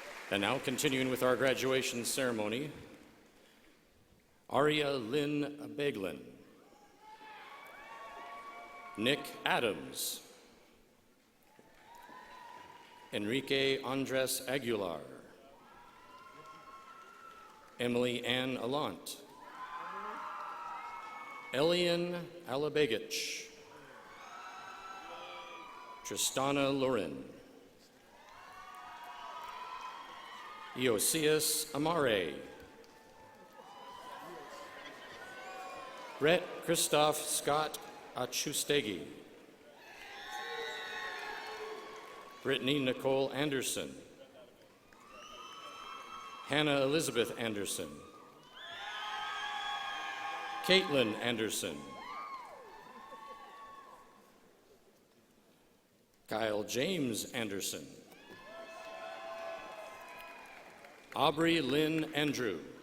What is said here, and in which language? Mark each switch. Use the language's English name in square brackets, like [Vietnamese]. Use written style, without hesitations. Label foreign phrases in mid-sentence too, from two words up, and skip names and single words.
[English] And now, continuing with our graduation ceremony, Aria Lynn Beglin, Nick Adams, Enrique Andres Aguilar, Emily Ann Alant, Elian Alabegich, Tristana Loren, Eosius Amare, Brett Christoph Scott Achustegi, Brittany Nicole Anderson, Hannah Elizabeth Anderson, Caitlin Anderson, Kyle James Anderson, Aubrey Lynn Andrew,